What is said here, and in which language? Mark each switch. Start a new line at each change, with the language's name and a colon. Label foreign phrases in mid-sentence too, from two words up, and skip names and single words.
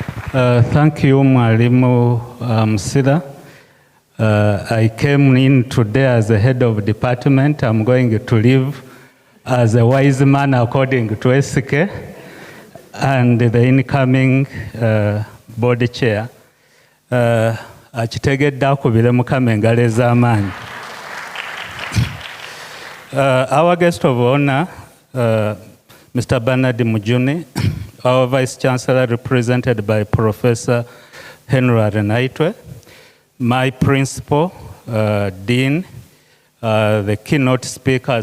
English: Thank you, Mwalimu Msida. I came in today as the head of department. I'm going to leave as a wise man according to SK and the incoming board chair.
Ganda: Achitegedde akubire Mukama engalo ez'amaanyi.
English: Our guest of honor, Mr. Bernard Mujuni, our Vice Chancellor represented by Professor Henry Alinaitwe, my principal, Dean, the keynote speakers,